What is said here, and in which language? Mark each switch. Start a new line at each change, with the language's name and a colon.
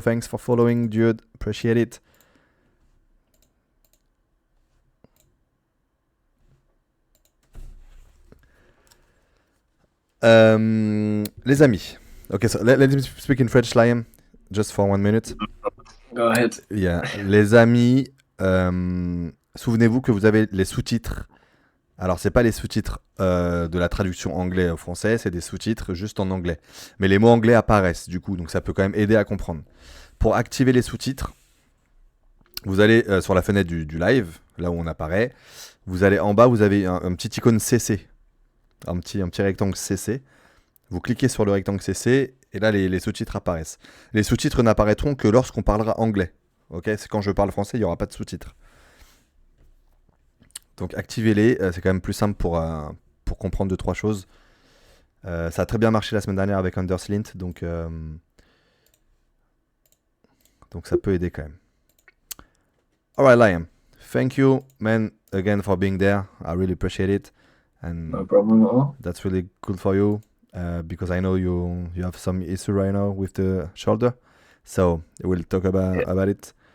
English: Thanks for following, dude. Appreciate it.
French: Les amis.
English: Okay, so let me speak in French, Liam, just for 1 minute. Go ahead. Yeah.
French: Les amis, souvenez-vous que vous avez les sous-titres. Alors, c'est pas les sous-titres de la traduction anglais au français, c'est des sous-titres juste en anglais. Mais les mots anglais apparaissent du coup, donc ça peut quand même aider à comprendre. Pour activer les sous-titres, vous allez sur la fenêtre du live, là où on apparaît. Vous allez en bas, vous avez un petit icône CC, un petit rectangle CC. Vous cliquez sur le rectangle CC et là les sous-titres apparaissent. Les sous-titres n'apparaîtront que lorsqu'on parlera anglais. Ok, c'est quand je parle français, il n'y aura pas de sous-titres. Donc activez-les, c'est quand même plus simple pour comprendre 2-3 choses. Ça a très bien marché la semaine dernière avec Underslint, donc ça peut aider quand même.
English: Alright Liam, thank you man again for being there, I really appreciate it. And No problem at all. that's really cool for you. Because I know you have some issue right now with the shoulder, so we'll talk about it.